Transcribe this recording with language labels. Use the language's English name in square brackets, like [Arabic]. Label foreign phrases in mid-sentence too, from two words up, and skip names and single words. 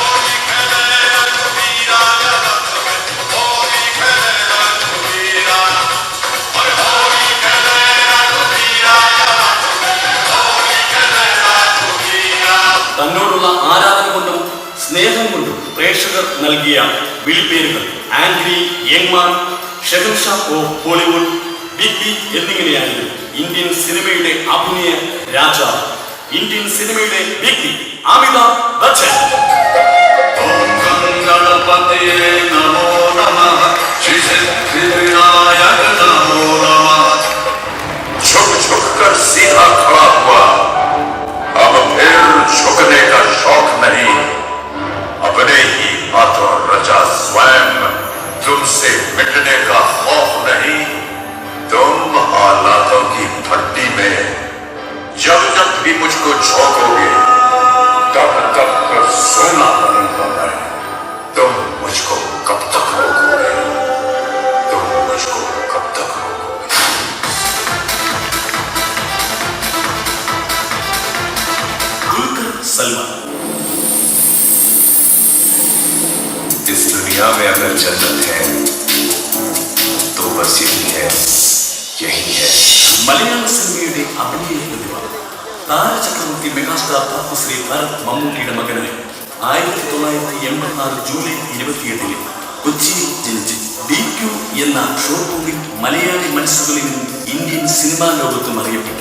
[Malayalam] തന്നോടുള്ള ആരാധന കൊണ്ടും സ്നേഹം കൊണ്ടും പ്രേക്ഷകർ നൽകിയ വിളിപ്പേരുകൾ ആംഗ്രി, യങ്മാൻ, ഷെഹൻഷാ ഓഫ് ഹോളിവുഡ്, ബിഗ് ബി എന്നിങ്ങനെയായിരുന്നു. ഇന്ത്യൻ സിനിമയുടെ അഭിനയ രാജാവ്, ഇന്ത്യൻ സിനിമയുടെ ബിഗ് ബി അമിതാഭ് ബച്ചൻ. [Hindi] सीधा खड़ा हुआ, अब फिर झुकने का शौक नहीं, अपने ही हाथों रचा स्वयं, तुमसे मिटने का खौफ नहीं। तुम हालातों की भट्टी में जब जब भी मुझको झोंकोगे तब तब सोना बनूंगा मैं। तुम मुझको कब तक रोकोगे? तुम मुझको कब तक रोकोगे? [Malayalam] ദുൽഖർ സൽമാൻ. [Hindi] इस दुनिया में अगर जन्नत है तो बस यही है, यही है. [Malayalam] മലയാള സിനിമയുടെ അഭിനയ പ്രതിഭ താരചക്രവർത്തി മെഗാസ്റ്റാർ പത്മശ്രീ ഭരത് മമ്മൂട്ടിയുടെ മകനായി 1986 ജൂലൈ 27 കൊച്ചിയിൽ ജനിച്ചു. DQ എന്ന [English] short movie [Malayalam] മലയാളി മനസ്സുകളിൽ ഇന്ത്യൻ സിനിമാ ലോകത്തും അറിയപ്പെട്ടു.